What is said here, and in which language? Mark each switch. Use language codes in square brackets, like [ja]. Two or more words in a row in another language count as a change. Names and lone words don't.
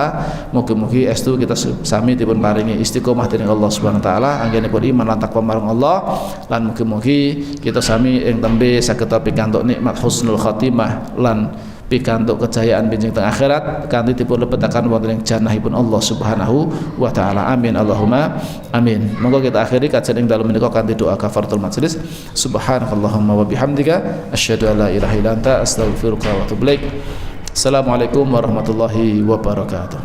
[jv] Mugi-mugi estu kita sami dipun paringi istiqomah dening [ar] الله سبحانه وتعالى, [jv] anggenipun iman lan takwa marang Allah, lan mugi-mugi kita sami ing tembe saged pikantuk nikmat [ar] حسن الخاتمة [jv] lan pikantuk kejayaan benjing teng akhirat kanthi dipun lebetaken wonten ing janahipun [ar] الله سبحانه وتعالى. آمين اللهم آمين. [jv] Monggo kita akhiri kajian ing dalem menika kanthi doa [ar] كفارة المجلس. سبحانك اللهم وبحمدك أشهد أن لا إله إلا أنت أستغفرك وأتوب إليك. السلام عليكم ورحمة الله وبركاته.